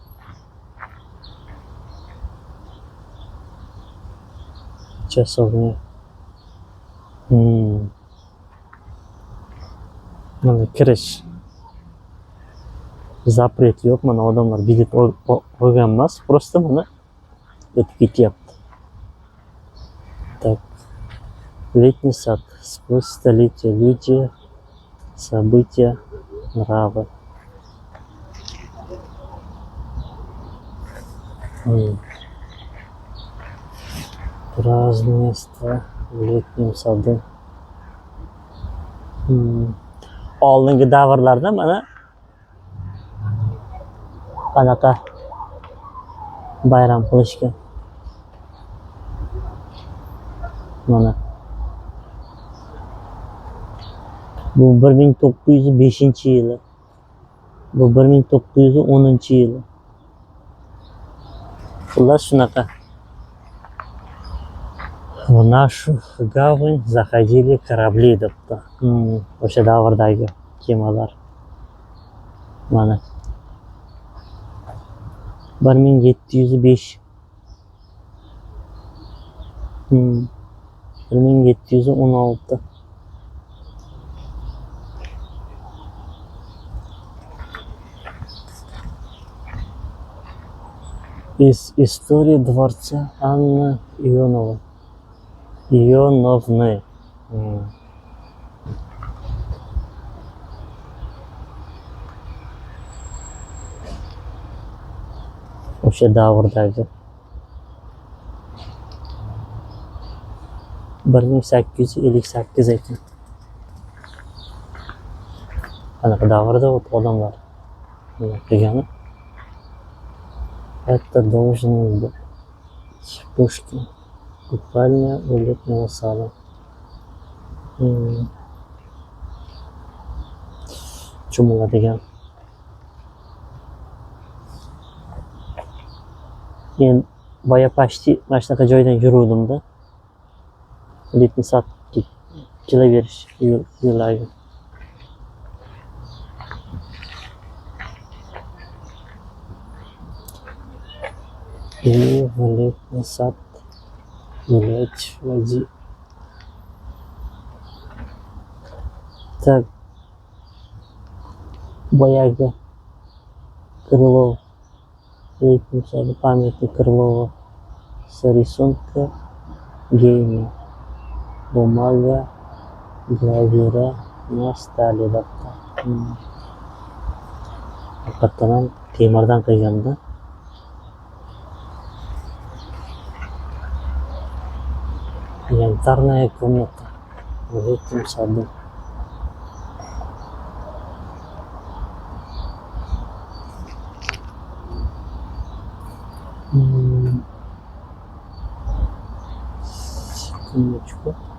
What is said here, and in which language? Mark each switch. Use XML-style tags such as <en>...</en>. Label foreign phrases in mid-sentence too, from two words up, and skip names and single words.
<ru>Часовня.</ru> <uz>Mana kirish. Запрет yo'q. Mana odamlar bilet olgan emas, просто mana o'tib ketyapti.</uz> <ru>Так. Летний сад. Сквозь столетия люди, события, нравы. Празднество в летнем саду.</ru> <uz>Oldingi davrlarda mana qanaqa bayram qilishgan. Mana bu 1905-yili. Bu 1910-yili. Xullas shunaqa.</uz> <ru>В нашу гавань заходили корабли debdi.</ru> <uz>O'sha davrdagi kemalar. Mana 1705. 1716.</uz> <ru>Из истории дворца Анны Ионовны.</ru> <uz>O'sha davrdagi 1858 ekan. Qanaqa davrda odamlar degani.</uz> <ru>Это должен быть Пушкин. Купальня у летнего сада.</ru> <uz>Cho'mila degan. Men boya почти mana shunaqa joydan yuruvdim-da. Letniy sad kelaverish yo'lagi.</uz> <ru>И в летний сад гулять в воде. Так, бояга Крылов. Летний сад, памятник Крылова с рисунка гения. Бумага, гравюра,</ru> <uz>Nostalya daftar. Haqiqatdan ham temirdan qilganda.</uz> <ru>Янтарная комната. В этом саду. Секундочку.</ru>